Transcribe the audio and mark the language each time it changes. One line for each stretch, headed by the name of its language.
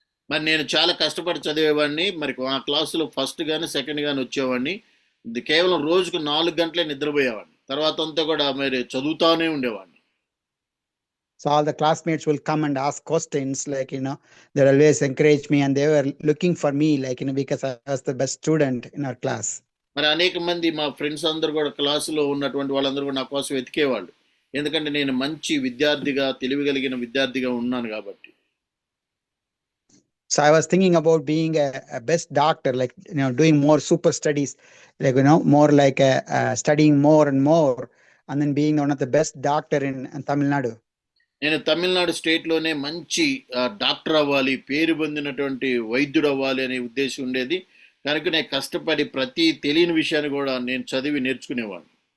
Telugu: మరి నేను చాలా కష్టపడి చదివేవాడిని. మరి ఆ క్లాసులో ఫస్ట్ కానీ సెకండ్ కానీ వచ్చేవాడిని. ఇది కేవలం రోజుకు 4 గంటలే నిద్రపోయేవాడిని. తర్వాత అంతా కూడా మరి చదువుతానే ఉండేవాడిని.
English: So all the classmates will come and ask questions, like, they always encourage me and they were looking for me, like, because I was the best student in our class.
Telugu: మరి అనేక మంది మా ఫ్రెండ్స్ అందరూ కూడా క్లాసులో ఉన్నటువంటి వాళ్ళందరూ కూడా నా కోసం వెతికేవాళ్ళు. ఎందుకంటే నేను మంచి విద్యార్థిగా, తెలివిగలిగిన విద్యార్థిగా ఉన్నాను కాబట్టి.
English: So I was thinking about being a best doctor, like, doing more super studies, like, more like studying more and more, and then being one of the best doctor in Tamil Nadu.
Telugu: నేను తమిళనాడు స్టేట్లోనే మంచి doctor అవ్వాలి, పేరు పొందినటువంటి వైద్యుడు అవ్వాలి అనే ఉద్దేశం ఉండేది. కనుక నేను కష్టపడి ప్రతి తెలియని విషయాన్ని కూడా నేను చదివి నేర్చుకునేవాడిని.